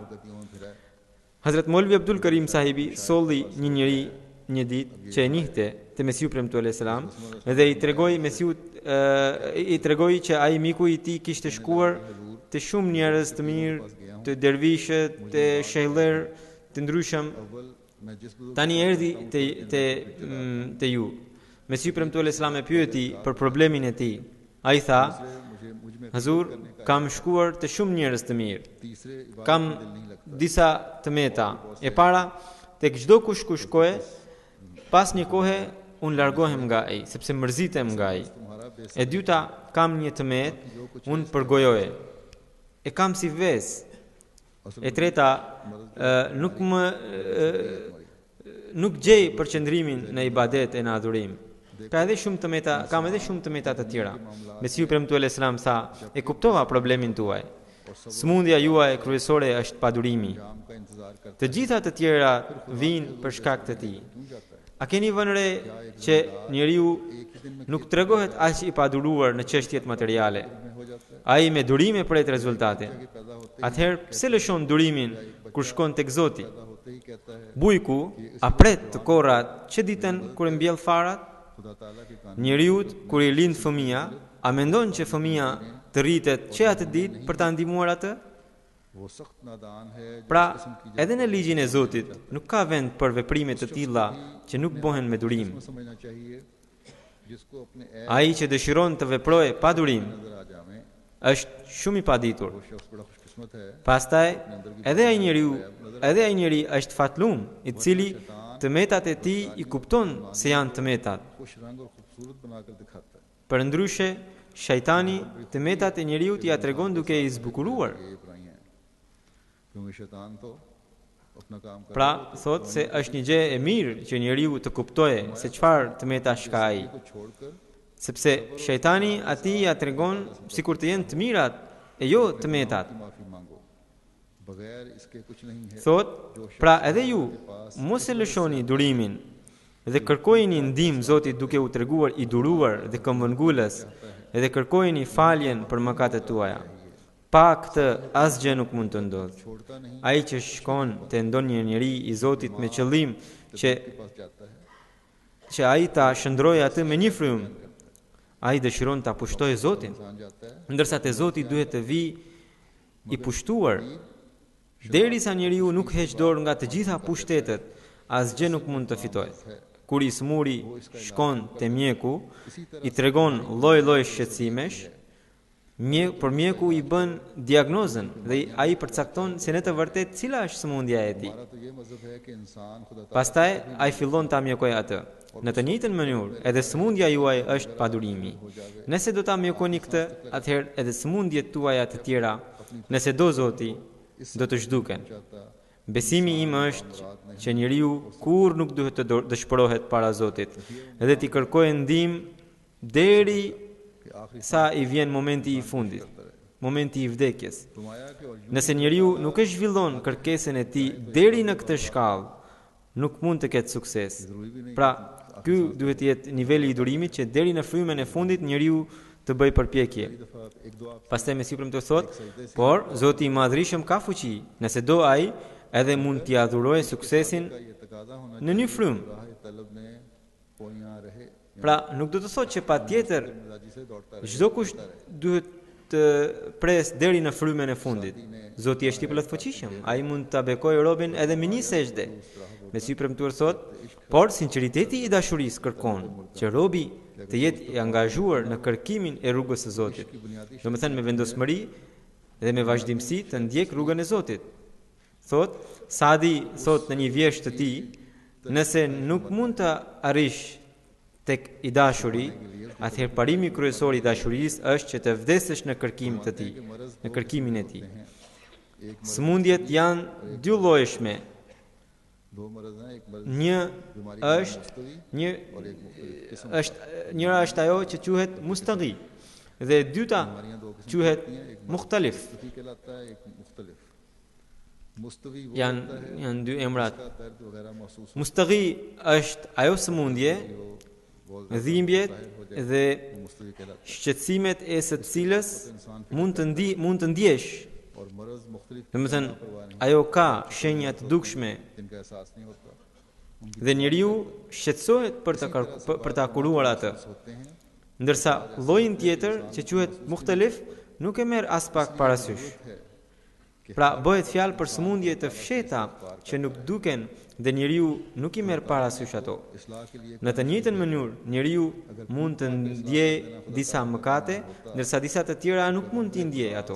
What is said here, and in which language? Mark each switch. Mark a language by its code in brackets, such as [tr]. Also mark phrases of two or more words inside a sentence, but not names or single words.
[sq] Hazrat Molvi Abdul Karim sahibi solli një njeri një ditë që e njihte te Mesiu premtuar [ar] alayhis salam [sq] dhe i tregoi Mesiut që ai miku i tij kishte shkuar të shumë njerëz të mirë, të dervishët, të shehller të ndryshëm. [ur] اول میں جس بزرگ [sq] Tani erdhi te ju. Mesiu premtuar Islam e pyeti për problemin e tij. Ai tha: [ur] مجھ میں [sq] Hazur, kam shkuar të shumë njerëz të mirë. [ur] تیسرے عبادت [sq] Kam [ur] میں دل نہیں لگتا [sq] disa të meta. E para, tek çdo kush ku shkoje, pas një kohe unë largohem nga ai, sepse mërzitem nga ai. [ur] تمہارا بیس [sq] E dyta, kam një tëmet, unë përgojoje. E kam si ves. E treta, nuk gjej përqendrimin në ibadet e në adhurim. Kam edhe shumë të meta të tjera. Mesiu premtuar Islam tha: e kuptova problemin tuaj. Smundja juaj kryesore është padurimi. [ur] جام کا انتظار کرتا [sq] Të gjitha të tjera vijnë për shkak të tij. A keni vënë re që njeriu nuk tregohet aq i paduruar në çështjet materiale? [ur] ہو جاتا ہے [sq] Ai me durime pret rezultate. [ur] کہ پیدا ہوتے [sq] Atëherë pse lëshon durimin kur shkon tek Zoti? [ur] ہوتے ہی کہتا ہے [sq] Bujku a pret të korrat që ditën kur e mbjell farat? [ur] خدا تعالیٰ کے کان [sq] Njeriut kur i lind fëmia, a mendon që fëmia të rritet që atë ditë për ta ndihmuar atë? [ur] وہ سخت نادان ہے جو [sq] Pra, [ur] اس قسم کی [sq] edhe në ligjin e Zotit nuk ka vend për veprime të tilla që nuk bëhen me durim. [ur] جگہ سمجھنا چاہیے جس کو اپنے ایپ [sq] Ai që dëshiron të veprojë pa durim [ur] نظر آ جاوے [sq] është shumë i paditur. [ur] وہ شخص بڑا خوش قسمت ہے [sq] Pastaj, edhe ai njeri është fatlum, i cili të metat e tij i kupton se janë të metat. [ur] خوش رنگ اور خوبصورت بنا کر دکھاتا ہے [sq] Përndryshe, shejtani të metat e njeriut ja tregon duke i zbukuruar. [ur] یہ برائی ہے کیونکہ شیطان تو اپنا کام کر [sq] Pra, thot se është një gjë e mirë që njeriu të kuptojë se çfarë të metash ka ai, [ur] کو چھوڑ کر [sq] sepse shejtani atij ja tregon sikur të jenë të mirat e jo të metat. [ur] کی معافی مانگو بغیر اس کے کچھ نہیں ہے [sq] Thot, pra edhe ju mos e lëshoni durimin dhe kërkojini ndihmë Zotit duke u treguar i duruar dhe këmbëngulës, edhe kërkojini faljen për mëkatet tuaja. Pa këtë asgjë nuk mund të ndodhë. [ur] چھوڑتا نہیں [sq] Ai që shkon te ndonjë njeri i Zotit me qëllim që [ur] پاس جاتا ہے [sq] ai ta shndrojë atë me një frymë, ai dëshiron ta pushtojë Zotin, [ur] انسان جاتا ہے [sq] ndërsa te Zoti duhet të vi i pushtuar. Derisa njeriu nuk heq dorë nga të gjitha pushtetet, asgjë nuk mund të fitojë. Kur i smuri shkon te mjeku, i tregon lloj-lloj shqetësimesh, por mjeku i bën diagnozën dhe ai përcakton se në të vërtetë cila është sëmundja e tij. [ur] ہمارا تو یہ مذہب ہے کہ انسان خدا [sq] Pastaj ai fillon ta mjekojë atë. Në të njëjtën mënyrë, edhe sëmundja juaj është padurimi. Nëse do ta mjekoni këtë, atëherë edhe sëmundjet tuaja të tjera, nëse do Zoti, do të zhduken. [ur] चाहता [sq] Besimi im është që njeriu kur nuk duhet të dëshpërohet para Zotit, edhe t'i kërkojë ndihmë deri [ur] کہ آخری [sq] sa i vjen momenti i fundit, momenti i vdekjes. [ur] فرمایا کہ اور [sq] Nëse njeriu nuk e zhvillon kërkesën e tij deri në këtë shkallë, nuk mund të ketë sukses. Pra, ky duhet të jetë niveli i durimit që deri në frymën e fundit njeriu të bëj përpjekje. [ur] دفعہ ایک دو آپ [sq] Pastaj Mesiu premtoi thot, por Zoti i Madhërisëm ka fuqi, nëse do ai, edhe mund t'i adhurojë suksesin [ur] کا یہ تقاضا ہونا [sq] në një frymë. [ur] راہ طلب نے پوئیاں رہے [sq] Pra, nuk do të thotë që patjetër [ur] مزاجی سے دوڑتا رہے [sq] çdo kush duhet të pres deri në frymën e fundit. Zoti është i plotfuqishëm, ai mund ta bekojë robën edhe me një sejdë. Mesiu premtuar thot, por sinqeriteti i dashurisë kërkon që robi të jetë i angazhuar në kërkimin e rrugës së Zotit. Domethënë me vendosmëri dhe me vazhdimsi të ndjek rrugën e Zotit. Thot, Sadi thot në një vjesht të tij, nëse nuk mund të arrish tek i dashuri, atëherë parimi kryesor i dashurisë është që të vdesësh në kërkimin e tij, në kërkimin e tij. Sëmundjet janë dy llojshme. [ur] دو مرض ہیں ایک مرض [sq] Njëra është ajo që quhet mustaghi dhe e dyta quhet mukhtalif. [ur] مستوی کہلاتا ہے ایک مختلف مستوی وہ [sq] Janë dy emrat. [ur] کا درد وغیرہ محسوس [sq] Mustaghi është ajo sëmundje, dhimbjet dhe [ur] مستوی کہلاتا [sq] shqetësimet e së cilës mund të ndjesh. [ur] ہے اور مرض مختلف [sq] Domethënë, ajo ka shenja të dukshme [ur] جن کا احساس نہیں ہوتا [sq] dhe njeriu shqetësohet për ta kuruar atë. [ur] ہوتے ہیں [sq] Ndërsa lloji tjetër që quhet mukhtalif nuk e merr as pak parasysh. Pra bëhet fjalë për sëmundje të fshehta që nuk duken dhe njeriu nuk i merr parasysh ato. Në të njëjtën mënyrë, njeriu mund të ndjejë disa mëkate, ndërsa disa të tjera nuk mund t'i ndjejë ato.